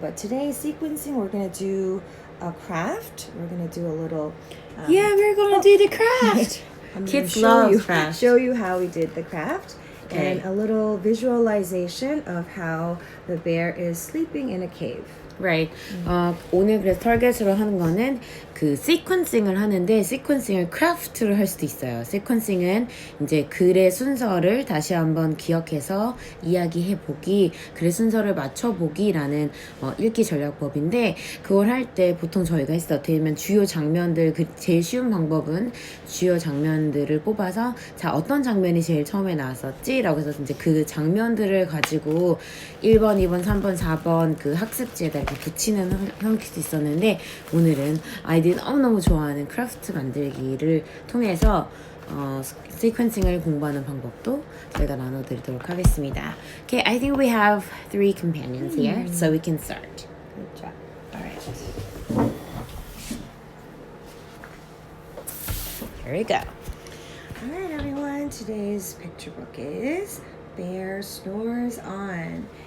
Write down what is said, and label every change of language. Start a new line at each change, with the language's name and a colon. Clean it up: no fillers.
English: But today, sequencing, we're going to do a craft. We're going to do a little... Yeah, we're gonna do the craft. Kids love craft. Show you how we did the craft. Okay. And a little visualization of how the bear is sleeping in a cave. Right.
Korean: 오늘 그래서 target으로 하는 거는 그 sequencing을 하는데 sequencing을 craft로 할 수도 있어요. sequencing은 이제 글의 순서를 다시 한번 기억해서 이야기해 보기, 글의 순서를 맞춰 보기라는 읽기 전략법인데 그걸 할 때 보통 저희가 했을 때 되면 주요 장면들 제일 쉬운 방법은 주요 장면들을 뽑아서 자 어떤 장면이 제일 처음에 나왔었지라고 해서 이제 그 장면들을 가지고 1번, 2번, 3번, 4번 그 학습지에다 이렇게 붙이는 형식도 있었는데 오늘은 아이들이 너무너무 좋아하는 크래프트 만들기를 통해서 시퀀싱을 공부하는 방법도 저희가 나눠드리도록 하겠습니다.
English: Okay, I think we have 3 companions here, so we can start. Good job. All right. Here we go. All right, everyone. Today's picture book is Bear Snores On.